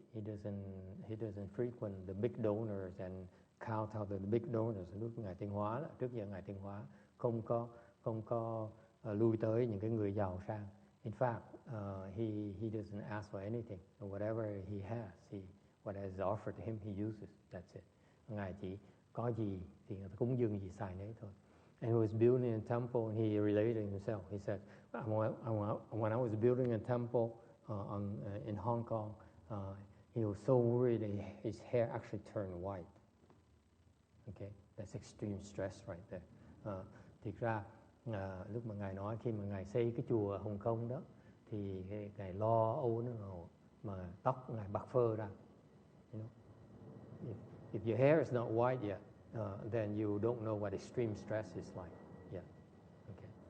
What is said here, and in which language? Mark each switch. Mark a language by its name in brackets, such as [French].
[English] He doesn't frequent the big donors and count out the big donors. [Vietnamese] Lúc ngài tiến hóa đó, trước giờ ngài tiến hóa không có lui tới những cái người giàu sang. [English] In fact, he doesn't ask for anything. Whatever he has, whatever is offered to him, he uses. That's it. [Vietnamese] Ngài chỉ có gì thì cúng dường gì xài nấy thôi. [English] And he was building a temple, and he related himself. He said, when I was building a temple in Hong Kong, he was so worried that his hair actually turned white. Okay, that's extreme stress right there. [Vietnamese] Thực ra lúc mà ngài nói khi mà ngài xây cái chùa ở Hồng Kông đó, thì ngài lo âu nó mà tóc ngài bạc phơ ra. [English] You know, if your hair is not white yet, then you don't know what extreme stress is like. Yeah, okay.